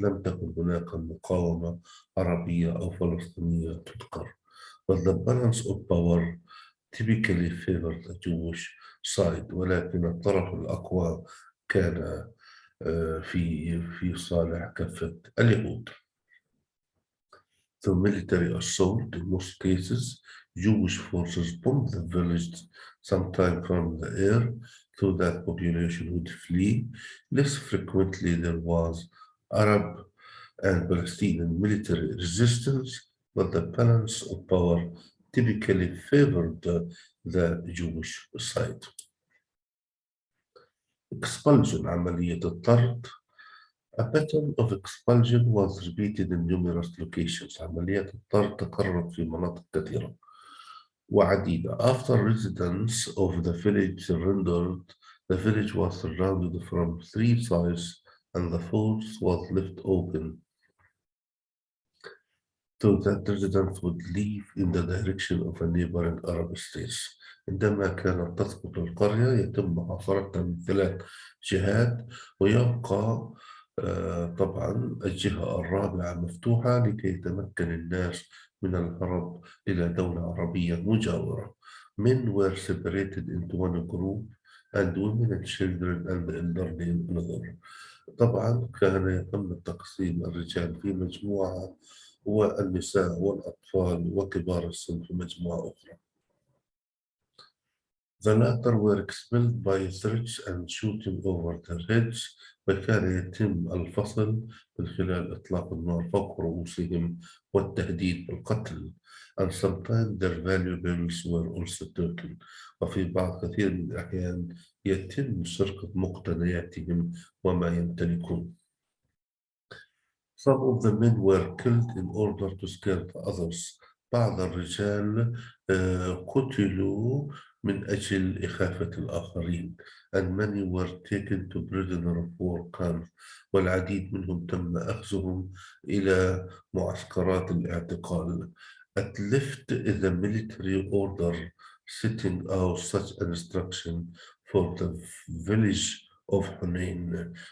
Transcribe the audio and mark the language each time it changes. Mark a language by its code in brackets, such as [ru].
[ar] لم تكن هناك مقاومة عربية أو فلسطينية تذكر. [en] But the balance of power typically favored the Jewish side، [ar] ولكن الطرف الأقوى كان في صالح كافة اليهود. [en] The military assault, in most cases, Jewish forces bombed the village, sometimes from the air. so that population would flee. Less frequently there was Arab and Palestinian military resistance, but the balance of power typically favored the Jewish side. [ar] Expulsion عملية الطرد. [en] A pattern of expulsion was repeated in numerous locations. [ar] عمليات الطرد تكررت في مناطق كثيرة وعديدة. [en] After residents of the village surrendered, the village was surrounded from three sides and the fourth was left open so that residents would leave in the direction of a neighboring Arab states. [ar] عندما كانت تسقط القرية يتم محاصرتها من ثلاث جهات ويبقى طبعا الجهة الرابعة مفتوحة لكي يتمكن الناس من الهرب إلى دولة عربية مجاورة. [en] Men were separated into one group and women and children and the elderly in another. [ar] طبعا كان يتم تقسيم الرجال في مجموعة والنساء والأطفال وكبار السن في مجموعة أخرى. [en] The latter were expelled by threats and shooting over their heads [ar] وكان يتم الفصل من خلال إطلاق النار فوق رؤوسهم والتهديد بالقتل. [en] And sometimes their valuables were also taken. [ar] وفي بعض كثير من الأحيان يتم سرقة مقتنياتهم وما يمتلكون. [en] Some of the men were killed in order to scare the others. [ar] بعض الرجال قتلوا من أجل إخافة الآخرين. [en] And many were taken to prisoner of war camps. [ar] والعديد منهم تم أخذهم إلى معسكرات الاعتقال. [en] At left is a military order setting out such an instruction for the village of Hunain.